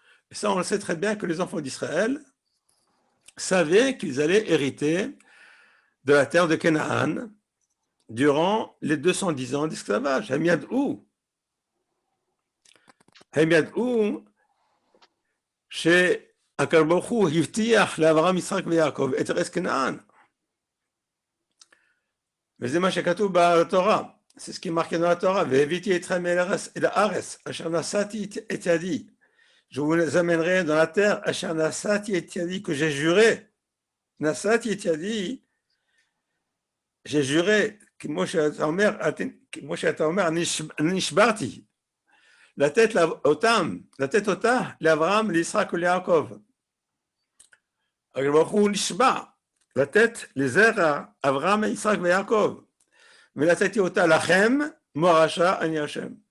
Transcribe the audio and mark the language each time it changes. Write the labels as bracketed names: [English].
[French] Et ça, on le sait très bien que les enfants d'Israël savaient qu'ils allaient hériter de la terre de Canaan, durant les 210 ans d'esclavage. [Hebrew] הם ידעו. הם ידעו שהקדוש ברוך הוא הבטיח לאברהם, יצחק ויעקב את ארץ כנען. וזה מה שכתוב בתורה. [French] C'est ce qui est marqué dans la Torah. [Hebrew] והבאתי אתכם אל הארץ אשר נשאתי את ידי. [French] Je vous amènerai dans la terre [Hebrew] אשר נשאתי את ידי, [French] que j'ai juré. [Hebrew] נשאתי את ידי, [French] j'ai juré. [Hebrew] כמו שאתה אומר, אני נשברתי. לתת אותה לאברהם, ליצחק וליעקב. הקדוש ברוך הוא נשבע לתת לזרע אברהם, יצחק ויעקב, ונתתי אותה לכם, מורשה אני השם.